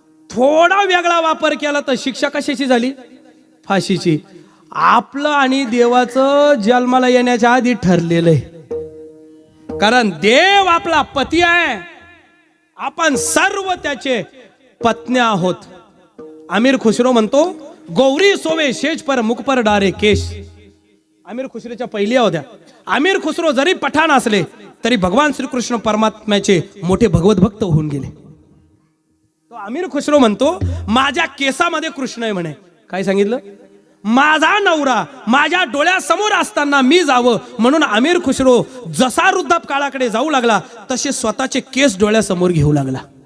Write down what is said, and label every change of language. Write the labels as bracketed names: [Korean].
[Marathi] थोडा वेगळा वापर केला तर शिक्षा कशाची झाली फाशीची. आपलं आणि देवाचं जन्माला येण्याच्या आधी ठरलेलं आहे. कारण देव आपला पती आहे. आपण सर्व त्याचे पत्न्या आहोत. आमिर खुसरो म्हणतो [Hindi] गौरी सोवे शेज पर मुख पर डारे केश. [Marathi] आमिर खुसरोच्या पहिल्या होत्या. आमिर खुसरो जरी पठाण असले तरी भगवान श्रीकृष्ण परमात्म्याचे मोठे भगवत भक्त होऊन गेले. तो आमिर खुसरो म्हणतो माझ्या केसामध्ये कृष्ण आहे म्हणे. काय सांगितलं माझा नवरा माझ्या डोळ्यासमोर असताना मी जावं म्हणून आमिर खुसरो जसा वृद्धापकाळाकडे जाऊ लागला तसे स्वतःचे केस डोळ्यासमोर घेऊ लागला.